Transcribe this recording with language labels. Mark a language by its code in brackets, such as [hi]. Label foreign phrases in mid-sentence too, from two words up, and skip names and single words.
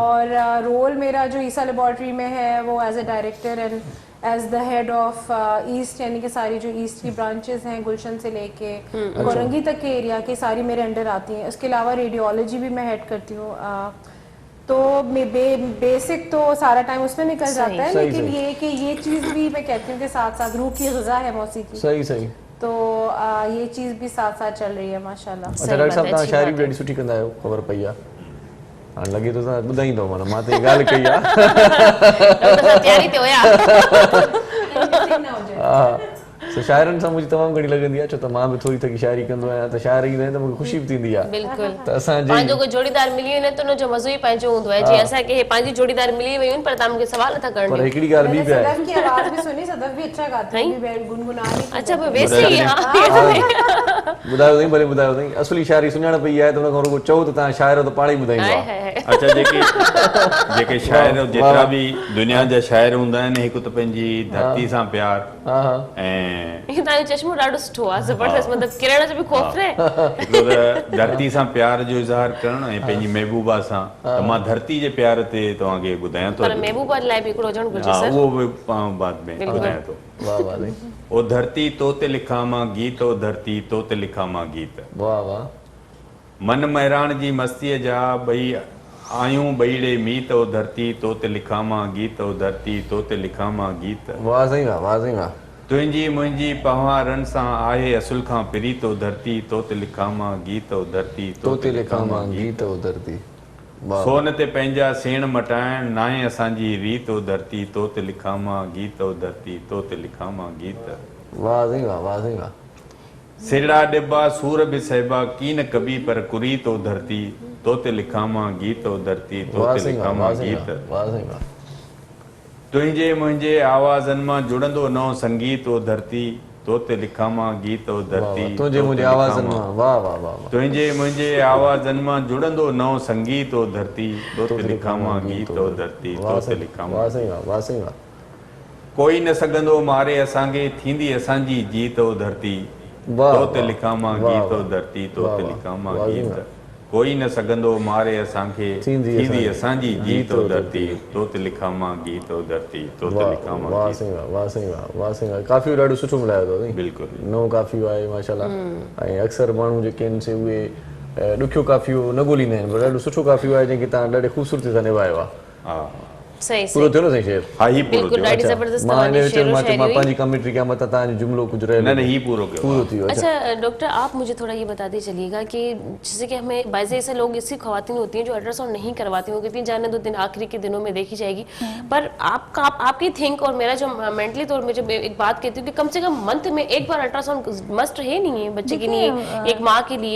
[ur] اور رول میرا جو عیسیٰ لیبارٹری میں ہے وہ [en] as a director and as the head of East, [ur] یعنی کہ ساری جو ایسٹ کی برانچز ہیں، گلشن سے لے کے کورنگی تک کے ایریا کی ساری میرے انڈر آتی ہیں. اس کے علاوہ ریڈیولوجی بھی میں ہیڈ کرتی ہوں۔ تو بیسک تو سارا ٹائم اس میں نکل جاتا ہے، لیکن یہ کہ یہ چیز بھی میں کہتی ہوں کہ ساتھ ساتھ روح کی غذا ہے موسیقی. صحیح صحیح. تو یہ چیز بھی ساتھ ساتھ چل رہی ہے ماشاءاللہ. [sd] अच्छा डॉक्टर साहब तव्हां शायरी बि ॾाढी सुठी कंदा आहियो, ख़बर पई आहे। हाणे लॻे थो तव्हां ॿुधाईंदव, माना मां त हीअ ॻाल्हि कई आहे। डॉक्टर साहब तैयारी ते हुया। हा सो शाइरनि सां मुंहिंजी तमामु घणी लॻंदी आहे, छो त मां बि थोरी थोरी शाइरी कंदो आहियां, त शाइरी ईंदा आहिनि त मूंखे ख़ुशी बि थींदी आहे। बिल्कुलु त असांजे पंहिंजो कोई जोड़ीदार मिली वञे त उनजो मज़ो ई पंहिंजो हूंदो आहे। जीअं असांखे हे पंहिंजी जोड़ीदार मिली वयूं आहिनि पर तव्हां मूंखे सवाल नथा पर करणु। हिकिड़ी ॻाल्हि ॿी मैंने बि आहे। [ur] صدف کی آواز بھی سنی، صدف بھی اچھا گاتی ہے، بھی گنگنا رہی تھی. [sd] अच्छा पोइ वैसे ई हा ॿुधायो अथई, भले ॿुधायो अथई, असली शाइरी सुञाणप इहा आहे त हुन खां रुॻो चओ त तव्हां शाइर त पाण ई ॿुधाईंदो हाय आहे। हाय अच्छा जेके शाइर जेतिरा बि दुनिया जा शाइर हूंदा आहिनि, हिकु त पंहिंजी धरती सां प्यार हा हा ऐं इहो तव्हांजो चश्मो ॾाढो सुठो आहे, ज़बरदस्त, मतिलबु किरण जो बि ख़ौफ़ रहे। हिकिड़ो त धरती सां प्यार जो इज़हार करणु ऐं पंहिंजी महबूबा सां, त मां धरती जे प्यार ते तव्हांखे ॿुधायां थो। पर महबूबा लाइ बि हिकिड़ो हुजणु घुरिजे हा सर। उहो बि बाद में ॿुधायां थो। वाह वाह साईं, ओ धरती तो ते लिखां मां गीत, ओ धरती तो ते लिखां मां गीत। वाह वाह मन महिराण जी मस्तीअ जा ॿई आयूं ॿईड़े मीत, ओ धरती तो ते लिखां मां गीत, ओ धरती तो ते लिखां मां गीत। वाह साईं वाह, वाह साईं वाह। तुंहिंजी मुंहिंजी पहाड़नि सां आहे असुल खां प्रीत, ओ धरती तो ते लिखां मां गीत, ओ धरती तो ते लिखां मां गीत, ओ धरती। वाह सोन ते पंहिंजा सेण मटाइण नाहे असांजी रीत, ओ धरती तो ते लिखां मां गीत, ओ धरती तो ते लिखां मां गीत। वाह साईं वाह, वाह साईं वाह। सिरड़ा डिब्बा सूर बि सहबा कीन कबी पर कुरीत, ओ धरती तो ते लिखां मां गीत, ओ धरती तो वाह ते साईं लिखां वाह, मां वाह साईं गीत। वाह, वाह साईं वाह। तुंहिंजे मुंहिंजे आवाज़नि मां जुड़ंदो नओं संगीत, ओ धरती तो ते लिखां मां गीत, ओ धरती तुंहिंजे मुंहिंजे आवाज़नि मां, वाह वाह वाह वाह। तुंहिंजे मुंहिंजे आवाज़नि मां जुड़ंदो नओं संगीत, ओ धरती तो ते लिखां मां गीत, ओ धरती तो ते लिखां मां। वाह साईं वाह, वाह साईं वाह। कोई न सघंदो मारे असांखे, थींदी असांजी जीत, ओ धरती तो ते लिखां मां गीत, ओ धरती तो ते लिखां मां गीत। कोई न सघंदो मारे असांखे, थींदी असांजी जीत, ओ धरती तो ते लिखां मां गीत, ओ धरती तो ते लिखां मां वाह गीत। साईं वाह, वाह साईं वाह, वाह साईं वाह। काफ़ी ॾाढो सुठो मिलायो अथव साईं। बिल्कुलु नओं काफ़ी आहे माशाल्लाह। ऐं अक्सर माण्हू जेके आहिनि से उहे ॾुखियो काफ़ियो न ॻोल्हींदा आहिनि, पर ॾाढो सुठो काफ़ियो आहे जंहिंखे तव्हां ॾाढे ख़ूबसूरती सां निभायो आहे। हा सही पूरो सही थियो न साईं शेर? हा ही पूरो बिल्कुलु थियो। ॾाढी ज़बरदस्त मां हिन तव्हांजी विच में शेरो मां शायरी हुई। पंहिंजी कमेंट्री कयां, मथां तव्हांजो जुमिलो कुझु रहियो न ही पूरो कयो। पूरो थी वियो। [ur] اچھا ڈاکٹر آپ مجھے تھوڑا یہ بتاتے چلیے گا کہ جیسے کہ ہمیں بعض ایسے لوگ ایسی خواتین ہوتی ہیں جو الٹراساؤنڈ نہیں کرواتی ہیں، کہتی ہیں جانے دو دن آخری کے دنوں میں دیکھی جائے گی، پر آپ کی تھنک اور میرا جو مینٹلی طور میں جب ایک بات کہتی ہوں کہ کم سے کم منتھ میں ایک بار الٹراساؤنڈ مسٹ ہے نہیں ہے بچے کے لیے، ایک ماں کے لیے.